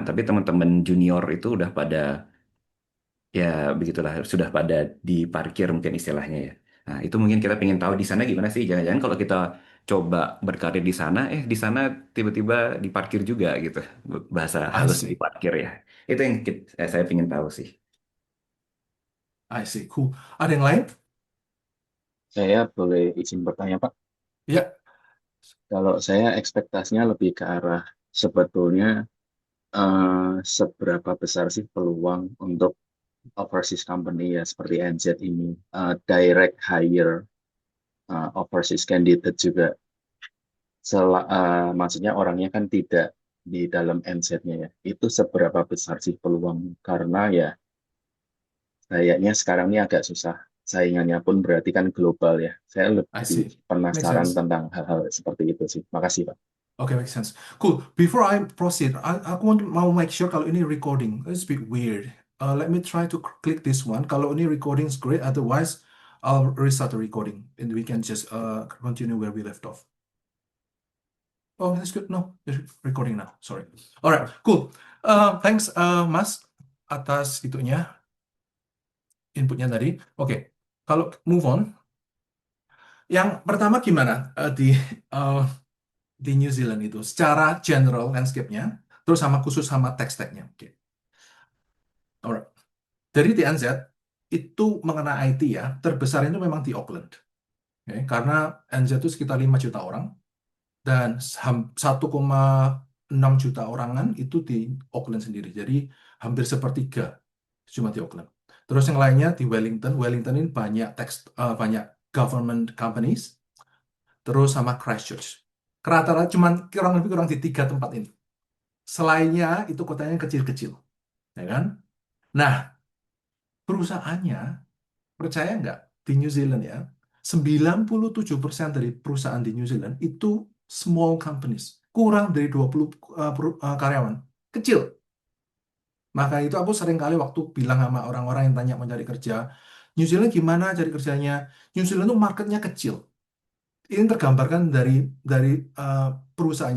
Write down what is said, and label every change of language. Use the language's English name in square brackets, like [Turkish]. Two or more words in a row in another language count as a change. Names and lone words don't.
[Indonesian] Tapi teman-teman junior itu udah pada ya begitulah sudah pada diparkir mungkin istilahnya ya. Nah itu mungkin kita pengen tahu di sana gimana sih? Jangan-jangan kalau kita coba berkarir di sana, di sana tiba-tiba diparkir juga gitu. Bahasa I halusnya see, diparkir ya. Itu yang saya pengen tahu sih. [English] I see, cool. [Indonesian] Ada yang lain? Saya boleh izin bertanya, Pak. Ya, Kalau saya ekspektasinya lebih ke arah sebetulnya seberapa besar sih peluang untuk [English] overseas company [Indonesian] ya seperti NZ ini [English] direct hire overseas candidate [Indonesian] juga. Maksudnya orangnya kan tidak di dalam NZ-nya ya. Itu seberapa besar sih peluang? Karena ya kayaknya sekarang ini agak susah. Saingannya pun berarti kan global ya. Saya I lebih [English] see. Make [Indonesian] penasaran sense. tentang hal-hal seperti itu sih. Makasih, Pak. Oke, [English] make sense. Cool. Before I proceed, [Indonesian] aku mau [English] make sure [Indonesian] kalau ini [English] recording. It's a bit weird. Let me try to click this one. [Indonesian] Kalau ini [English] recording is great. Otherwise, I'll restart the recording and we can just continue where we left off. Oh, that's good. No, it's recording now. Sorry. Alright, cool. Thanks, [Indonesian] Mas, atas itunya, inputnya tadi. Oke, kalau [English] move on. [Indonesian] Yang pertama gimana uh, di New Zealand itu? Secara [English] general landscape-nya, [Indonesian] terus sama khusus sama [English] tech stack-nya. [Indonesian] Oke. Alright. Dari TNZ, itu mengenai IT ya, terbesar itu memang di Auckland. Oke, karena NZ itu sekitar 5 juta orang, dan 1,6 juta orangan itu di Auckland sendiri. Jadi hampir sepertiga cuma di Auckland. Terus yang lainnya di Wellington. Wellington ini banyak [English] government companies. [Indonesian] Terus sama Christchurch. Rata-rata cuman kurang di 3 tempat ini. Selainnya itu kotanya kecil-kecil, ya kan? Nah, perusahaannya, percaya nggak, di New Zealand ya, 97% dari perusahaan di New Zealand itu [English] small companies, [Indonesian] kurang dari 20 karyawan, kecil. Maka itu aku sering kali waktu bilang sama orang-orang yang tanya mau cari kerja, New Zealand gimana cari kerjanya? New Zealand itu marketnya kecil. Ini tergambarkan dari perusahaannya.